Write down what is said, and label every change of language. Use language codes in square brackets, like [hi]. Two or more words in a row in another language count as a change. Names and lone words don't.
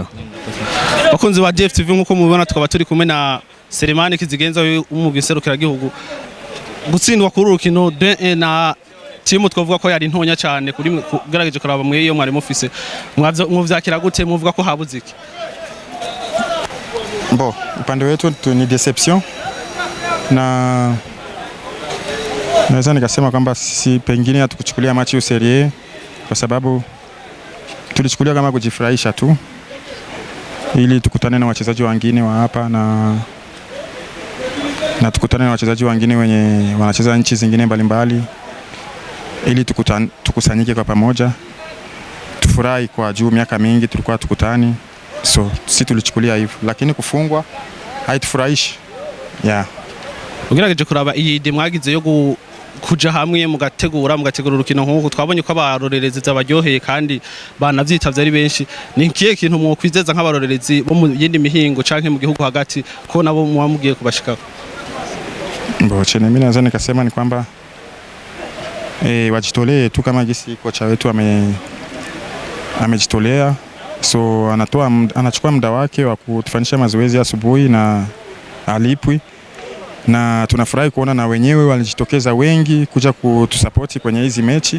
[rn] Bakunzi ba DFTV nkuko mubibona tukaba turi kumwe na Seleman kizigenza umugwi serukira gihugu gutsindwa kuri urukino 2-1 na timu twavuga ko yari ntonya cyane kuri gerageje kuraba mwe iyo mwari mufise muvyakira gute muvuga ko habuze iki? Bon, [sw] upande wetu ni deception na naweza nikasema kwamba sisi pengine hatukuchukulia machi userie kwa sababu tulichukulia kama kujifurahisha tu ili tukutane na wachezaji wengine wa hapa na tukutane na wachezaji wengine wenye wanacheza nchi zingine mbalimbali ili tukusanyike kwa pamoja tufurahi kwa juu miaka mingi tulikuwa tukutani, so sisi tulichukulia hivyo, lakini kufungwa haitufurahishi. [rn] Ugerageje kuraba iyi de mwagize yo kuja hamwe mugategura urukino nk'uko twabonye ko abarorerezi zabaryoheye kandi banavyitavye ari benshi. Ni kiye kintu mu kwizeza nk'abarorerezi bo mu yindi mihingo canke mu gihugu hagati ko nabo mugiye kubashikako? [sw] Mboche mimi naweza nikasema ni kwamba wajitolee tu kama gisi kocha wetu amejitolea, so anachukua muda wake wa kutufanyisha mazoezi asubuhi na alipwi, na tunafurahi kuona na wenyewe walijitokeza wengi kuja kutusapoti kwenye hizi mechi.